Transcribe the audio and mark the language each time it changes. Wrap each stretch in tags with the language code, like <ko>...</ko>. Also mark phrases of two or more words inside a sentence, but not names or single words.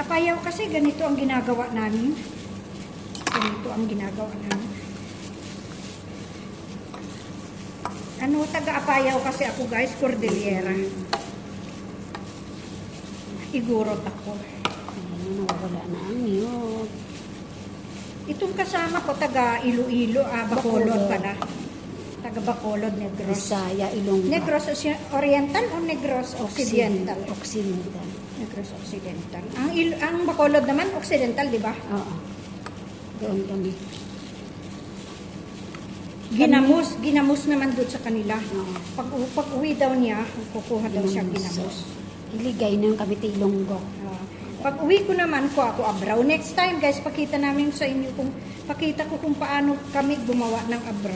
<tl>Sa Apayao kasi ganito ang ginagawa namin. Ganito ang ginagawa namin. Taga Apayao kasi ako guys, Cordillera. Igurot ako. Ayan, nawawala na ang niyog. Itong kasama ko, taga Iloilo, Bacolod pala. Taga Bacolod, Negros. Bisaya, Ilonggo. Negros Oriental o Negros Occidental? Occidental. Negros Occidental. Ang Bacolod naman, Occidental, di ba? Oo. Doon kami. Ginamos naman doon sa kanila. Oo. Pag uwi daw niya, kukuha daw siya ginamos. Iligay na yung Cavite, Ilonggo. Pag uwi ko naman, ako abraw.</tl> <en>Next time</en> <tl>guys, pakita namin sa inyo pakita ko kung paano kami gumawa ng abraw.</tl>